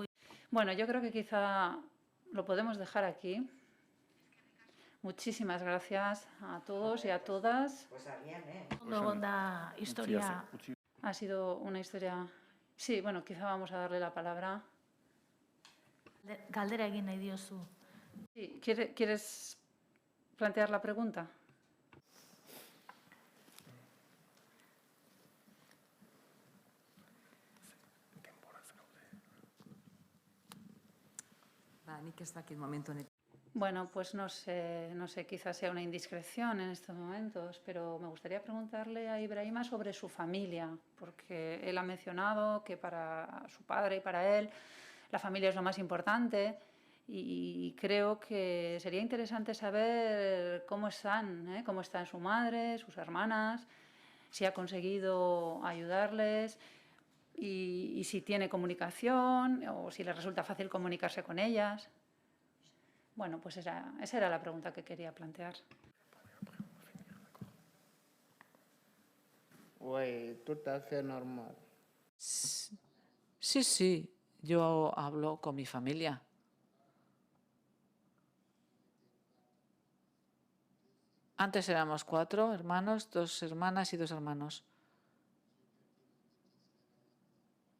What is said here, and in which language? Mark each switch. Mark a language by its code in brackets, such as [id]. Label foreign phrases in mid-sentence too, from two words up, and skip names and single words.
[es] Bueno, yo creo que quizá lo podemos dejar aquí. Muchísimas gracias a todos y a todas. Pues bien, [eu] Ondo egon da historia. [es] Ha sido una historia... Sí, bueno, quizá vamos a darle la palabra. [eu] Galdera egin nahi diozu. [es] Sí, ¿quieres plantear la pregunta? [eu] Nik ez dakit momentu honetan. [es] Bueno, pues no sé, quizás sea una indiscreción en estos momentos, pero me gustaría preguntarle a Ibrahima sobre su familia, porque él ha mencionado que para su padre y para él la familia es lo más importante y creo que sería interesante saber cómo están su madre, sus hermanas, si ha conseguido ayudarles y si tiene comunicación o si le resulta fácil comunicarse con ellas. Bueno, pues esa era la pregunta que quería plantear. [fr] Oui, tout à fait normal. [es] Sí, yo hablo con mi familia. Antes éramos 4 hermanos, 2 hermanas y 2 hermanos.